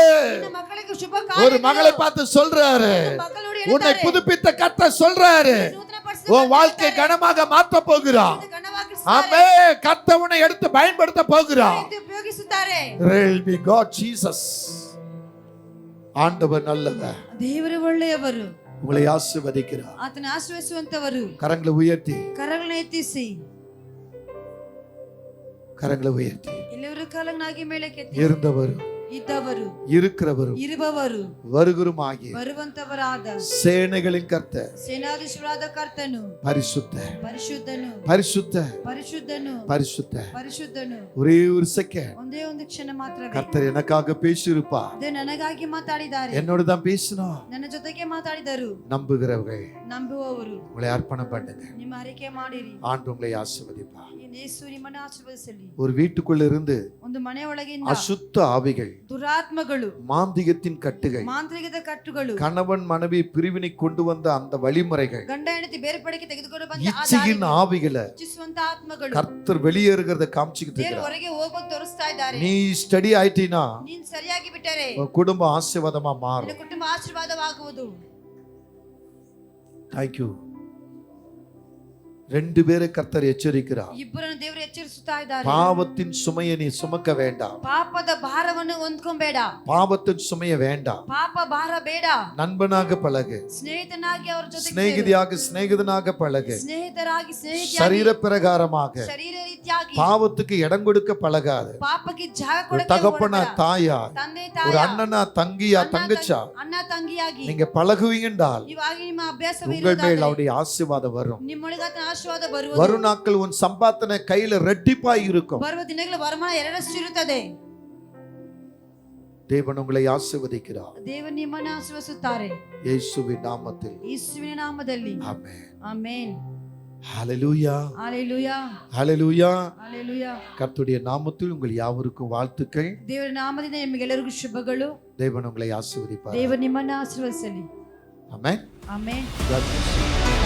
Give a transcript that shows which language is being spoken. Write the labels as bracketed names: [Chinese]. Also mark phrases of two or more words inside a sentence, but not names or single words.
[Tamil] ஒரு மகளை பார்த்து சொல்றாரு, உன்னை புதுப்பித்த கர்த்தர் சொல்றாரு, உன் வாழ்க்கை கனமாக மாற்ற போகிறான். ஆமே, கர்த்தர் உன்னை எடுத்து பயன்படுத்த போகிறான். ஆண்டவர் நல்லவர், [Kannada] ದೇವರು ಒಳ್ಳೆಯವರು, [Tamil] உங்களை ஆசீர்வதிக்கிறார். [Kannada] ಆತನ ಆಶೀರ್ವದಿಸುವಂತವರು. [Tamil] கரங்களை உயர்த்தி, [Kannada] ಕರಗಳನ್ನು ಎತ್ತಿಸಿ, [Tamil] கரங்களை உயர்த்தி. [Kannada] ಎಲ್ಲರೂ ಕಾಲನ್ನಾಗಿ ಮೇಲಕ್ಕೆತ್ತಿ. [Tamil] இருந்தவர், [Kannada] ಇದ್ದವರು, [Tamil] இருக்கிறவர், [Kannada] ಇರುವವರು, [Tamil] வருகிறமாகிய [Kannada] ಬರುವಂತವರಾದ [Tamil] சேனைகளின் கர்த்தர், [Kannada] ಸೇನಾಧೀಶರಾದ ಕರ್ತನು, [Tamil] பரிசுத்த [Kannada] ಪರಿಶುದ್ಧನು, [Tamil] பரிசுத்த [Kannada] ಪರಿಶುದ್ಧನು, [Tamil] பரிசுத்த. [Kannada] ಪರಿಶುದ್ಧನು. [Tamil] ஒரೇ ஒரு செகண்ட் [Kannada] ಒಂದೇ ಒಂದು ಕ್ಷಣ ಮಾತ್ರವೇ [Tamil] கர்த்தர் எனக்காக பேசியிருப்பா. [Kannada] ದೇವರು ನನಗಾಗಿ ಮಾತಾಡಿದ್ದಾರೆ. [Tamil] என்னோட தான் பேசணும். [Kannada] ನನ್ನ ಜೊತೆಗೆ ಮಾತಾಡಿದರು. [Tamil] நம்புகிறவர்கள் [Kannada] ನಂಬುವವರು [Tamil] உங்களை அர்ப்பணம் பண்ணுங்க. [Kannada] ನಿಮ್ಮ ಅರಿಕೆ ಮಾಡಿರಿ. [Tamil] ஆண்டு உங்களை ஆசீர்வதிப்பா. [Kannada] ಯೇಸು ನಿಮ್ಮನ್ನು ಆಶೀರ್ವದಿಸಲಿ. [Tamil] ஒரு வீட்டுக்குள்ள இருந்து [Kannada] ಒಂದು ಮನೆಯೊಳಗಿಂದ [Tamil] அசுத்த ஆவிகள் [Kannada] ದುರಾತ್ಮಗಳು, [Tamil] மாந்திகத்தின் கட்டுகள், [Kannada] ಮಾಂತ್ರಿಕದ ಕಟ್ಟುಗಳು, [Tamil] கணவன் மனைவி பிரிவினை கொண்டு வந்த அந்த வழிமுறைகள், [Kannada] ಗಂಡ ಹೆಂಡತಿ ಬೇರ್ಪಡಿಕೆ ತೆಗೆದುಕೊಂಡು ಬಂದ ಆ [Tamil] இச்சையின் ஆவிகளை [Kannada] ಇಚ್ಛಿಸುವಂತ ಆತ್ಮಗಳು [Tamil] கர்த்தர் வெளியேறுகிறத காமிச்சுக்கிட்டு [Kannada] ದೇವರು [Tamil] இருக்கிறார். [Kannada] ಹೊರಗೆ ಹೋಗೋದು ತೋರಿಸ್ತಾ ಇದ್ದಾರೆ. [Tamil] நீ ஸ்டடி ஆயிட்டீனா [Kannada] ನೀನ್ ಸರಿಯಾಗಿ ಬಿಟ್ಟರೆ [Tamil] உன் குடும்பம் ஆசீர்வாதமா மாறும். [Kannada] ನಿನ್ನ ಕುಟುಂಬ ಆಶೀರ್ವಾದವಾಗುವುದು. [Tamil] தேங்க்யூ. 2 பேரை கர்த்தர் எச்சரிக்கிறார். [Kannada] ಇಬ್ಬರನ್ನು ದೇವರು ಎಚ್ಚರಿಸುತ್ತಾ ಇದ್ದಾರೆ. [Tamil] பாவத்தின் சுமையை நீ சுமக்க வேண்டாம். [Kannada] ಪಾಪದ ಭಾರವನ್ನು ಹೊಂದ್ಕೊಂಬೇಡ. [Tamil] பாவத்தின் சுமையை வேண்டாம். [Kannada] ಪಾಪ ಭಾರ ಬೇಡ. [Tamil] நண்பனாக பழகு, [Kannada] ಸ್ನೇಹಿತನಾಗಿ ಅವರ ಜೊತೆ [Tamil] சிநேகிதியாக சிநேகிதனாக பழகு, [Kannada] ಸ್ನೇಹಿತರಾಗಿ ಸ್ನೇಹಿತರಾಗಿ [Tamil] சரீர பிரகாரமாக [Kannada] ಶರೀರ ರೀತಿಯಾಗಿ [Tamil] பாவத்துக்கு இடம் கொடுக்க பழகாது. [Kannada] ಪಾಪಕ್ಕೆ ಜಾಗ [Tamil] ஒரு [Kannada] ಕೊಡಕ್ಕೆ [Tamil] தகப்பனா தாயா, [Kannada] ತಂದೆ [Tamil] ஒரு [Kannada] ತಾಯ [Tamil] அண்ணனா தங்கியா தங்கச்சா [Kannada] ಅಣ್ಣ ತಂಗಿಯಾಗಿ [Tamil] நீங்க பழகுவீங்கன்றால் [Kannada] ಇವಾಗ ನಿಮ್ಮ ಅಭ್ಯಾಸ [Tamil] உங்கள் மேல் அவருடைய ஆசீர்வாதம் வரும். [Kannada] ನಿಮ್ಮೊಳಗೆ ಆತನ ಆಶೀರ್ವಾದ ಬರುವುದು. [Tamil] வரும் நாட்கள் உன் சம்பாத்தனை கையில ரெட்டிப்பாய் இருக்கும். [Kannada] ಬರುವ ದಿನಗಳ ವರಮಾನ ಎರಡರಷ್ಟು ಇರುತ್ತದೆ. [Tamil] தேவன் உங்களை ஆசீர்வதிக்கிறார். [Kannada] ದೇವರು ನಿಮ್ಮನ್ನು ಆಶೀರ್ವದಿಸುತ್ತಾರೆ [Tamil] இயேசுவின் நாமத்தில். [Kannada] ಯೇಸುವಿನ ನಾಮದಲ್ಲಿ. [Tamil] ஆமென். [Kannada] ಆಮೆನ್. [Tamil] ஹalleluya. [Kannada] ஹalleluya. [Tamil] ஹalleluya. [Kannada] ஹalleluya. [Tamil] கர்த்தருடைய நாமத்தில் உங்கள் யாவருக்கும் வாழ்த்துக்கள். [Kannada] ದೇವರ ನಾಮದಿಂದ ನಿಮಗೆಲ್ಲರಿಗೂ ಶುಭಗಳು. [Tamil] தேவன் உங்களை ஆசீர்வதிப்பார். [Kannada] ದೇವರು ನಿಮ್ಮನ್ನು ಆಶೀರ್ವದಿಸಲಿ. [Tamil] ஆமென். [Kannada] ಆಮೆನ್. [English] God bless you.